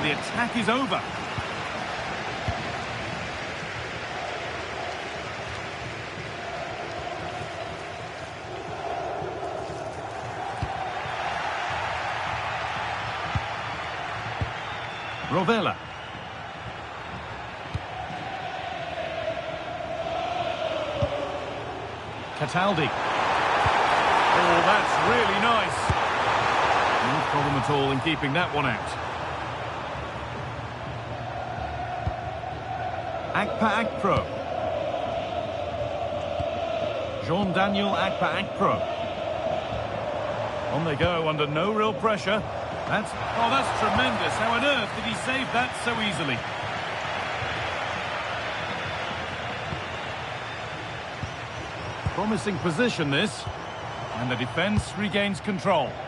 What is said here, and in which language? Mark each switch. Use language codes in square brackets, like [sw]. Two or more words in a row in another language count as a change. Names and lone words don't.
[en] And the attack is over. Rovella. Cataldi. Oh, that's really nice. No problem at all in keeping that one out. Akpa-Akpro. Jean-Daniel Akpa-Akpro. On they go under no real pressure. That's tremendous. How on earth did he save that so easily? Promising position this, and the defence regains control.